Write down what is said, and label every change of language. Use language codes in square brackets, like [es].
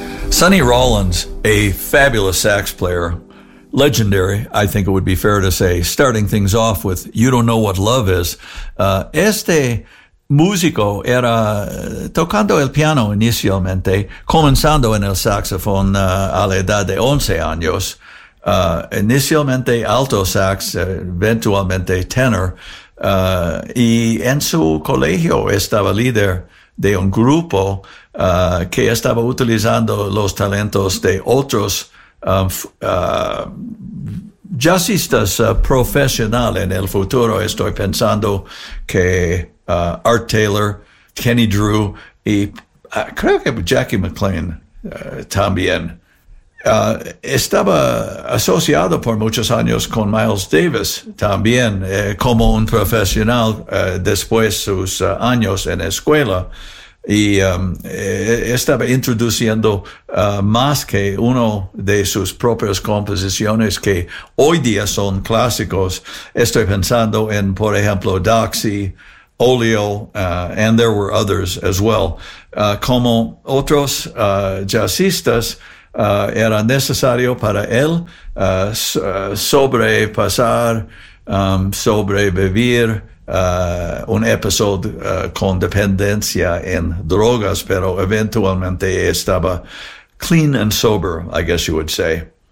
[en] Sonny Rollins, a fabulous sax player, legendary, I think it would be fair to say, starting things off with You Don't Know What Love Is. [es] Este músico era tocando el piano inicialmente, comenzando en el saxofón a la edad de 11 años, inicialmente alto sax, eventualmente tenor, y en su colegio estaba líder de un grupo que estaba utilizando los talentos de otros jazzistas profesionales. En el futuro estoy pensando que Art Taylor, Kenny Drew y creo que Jackie McLean también. Estaba asociado por muchos años con Miles Davis también como un profesional después sus años en escuela. Y estaba introduciendo más que uno de sus propias composiciones que hoy día son clásicos. Estoy pensando en, por ejemplo, Doxy, Olio, [en] and there were others as well. [es] Como otros jazzistas, era necesario para él sobrepasar, sobrevivir, un episodio con dependencia en drogas, pero eventualmente estaba [en] clean and sober, I guess you would say.